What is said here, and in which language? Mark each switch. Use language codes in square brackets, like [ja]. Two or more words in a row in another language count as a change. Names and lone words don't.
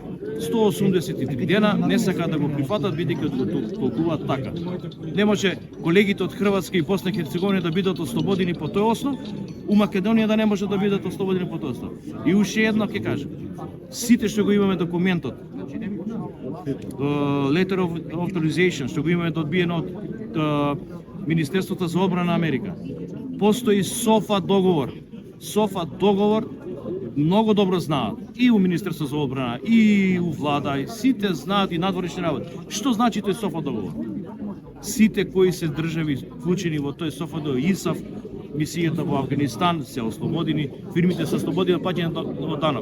[mk] 183 дена не сака да го прифатат бидејќи толкуваат така. Не може колегите од Хрватска и Босна и Херцеговина да бидат ослободени по тој основ, у Македонија да не може да бидат ослободени по тој основ. И уште едно ќе кажам. Сите што го имаме документот, [en] letter of authorization, [mk] што го имаме одбиено од Министерството за одбрана на Америка, постои СОФА договор. СОФА договор многу добро знаат и у Министерство за одбрана, и у влада, и сите знаат и надворешни работи. Што значи тој СОФА договор? Сите кои се држави вклучени во тој СОФА договор, ИСАФ, мисијата во Афганистан се ослободени, фирмите се ослободени од плаќање во данок.